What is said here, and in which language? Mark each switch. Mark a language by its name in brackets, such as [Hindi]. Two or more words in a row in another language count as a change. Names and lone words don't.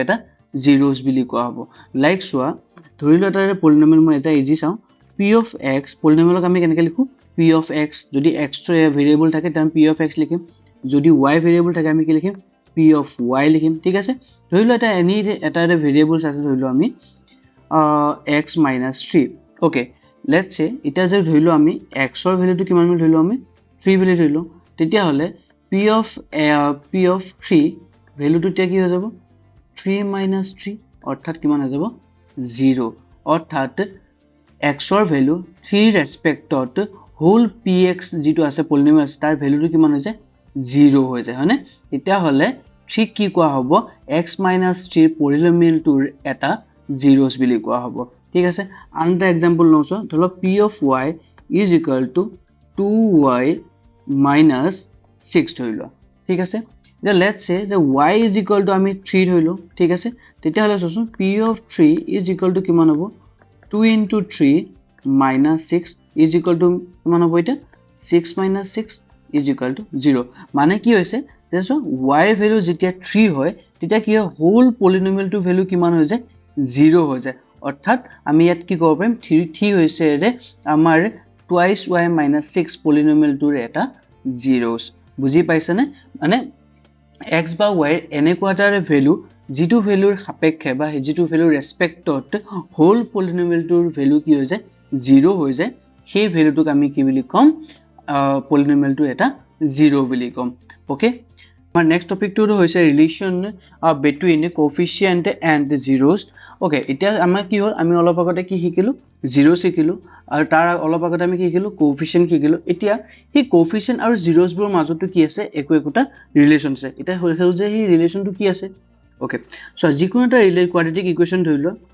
[Assamese] এটা zeros বুলি কোৱা হ'ব লাইক চোৱা ধৰি লোৱা এটা পলিনোমিয়েল মই এটা ইজি চাওঁ [English] p of x [Assamese] পলিনোমিয়েলক আমি কেনেকৈ লিখো [English] p of x [Assamese] যদি x ভেৰিয়েবল থাকে [English] then p of x [Assamese] লিখিম যদি y ভেৰিয়েবল থাকে আমি কি লিখিম [English] p of y [Assamese] লিখিম ঠিক আছে ধৰি লোৱা এটা ভেৰিয়েবলছ আছে ধৰি লোৱা আমি x - 3 [English] okay let's say [Assamese] এটা যে ধৰিলো আমি x ৰ ভ্যালুটো কিমান বুলি ধৰিলো আমি 3 বুলি ধৰিলো তেতিয়া হলে p of 3 ভ্যালুটো কি হৈ যাব 3 - 3 অৰ্থাৎ কিমান হৈ যাব 0 অৰ্থাৎ x ৰ ভ্যালু 3 ৰেসপেক্টত হোল px যেটো আছে পলিনোমিয়েল তাৰ ভ্যালুটো কিমান হৈ যায় 0 হৈ যায় হয়নে তেতিয়া হলে 3 কি কোৱা হ'ব x - 3 পলিনোমিয়েলটোৰ এটা zeros বুলি কোৱা হ'ব ঠিক আছে আনটা एग्जांपल লওঁছো ধৰি লওক [English] p of y is equal to 2y minus 6 [Assamese] ধৰি লোৱা ঠিক আছে এতিয়া [English] let's say [Assamese] যে [English] y is equal [Assamese] to আমি 3 ধৰিলো ঠিক আছে তেতিয়া হলে চোন [English] p of 3 is equal to [Assamese] কিমান হ'ব [English] 2 into 3 minus 6 is equal to [Assamese] কিমান হ'ব এটা [English] 6 minus 6 is equal to 0 [Assamese] মানে কি হৈছে যে y ভ্যালু যেতিয়া 3 হয় তেতিয়া কি হয় হোল পলিনোমিয়েলটো ভ্যালু কিমান হৈ যায় 0 হৈ যায় অৰ্থাৎ আমি ইয়াত কি ক'ব পাৰিম 3 হৈছে আমাৰ [English] twice y [Assamese] - 6 পলিনোমিয়েলটোৰ এটা zeros বুজি পাইছানে মানে x বা y এনেকুৱা এটা ভ্যালু যেটো ভ্যালুৰ সাপেক্ষে বা যেটো ভ্যালুৰ ৰেসপেক্টত হোল পলিনোমিয়েলটোৰ ভ্যালু কি হৈ যায় 0 হৈ যায় সেই ভ্যালুটোক আমি কি বুলি কম পলিনোমিয়েলটো এটা 0 বুলি কম ওকে আমাৰ নেক্সট টপিকটো হৈছে [English] relation between coefficient and zeros [Assamese] ওকে এতিয়া আমাৰ কি হ'ল আমি অলপ আগতে কি শিকিলো zeros শিকিলো আৰু তাৰ অলপ আগতে আমি কি শিকিলো কোএফিচিয়েন্ট শিকিলো এতিয়া এই কোএফিচিয়েন্ট আৰু zeros বোৰ মাজতো কি আছে একোটা ৰিলেশন আছে এটা হ'ল যে এই ৰিলেশনটো কি আছে [English] okay so [Assamese] যিকোনো এটা [English] quadratic equation [Assamese] ধৰিলো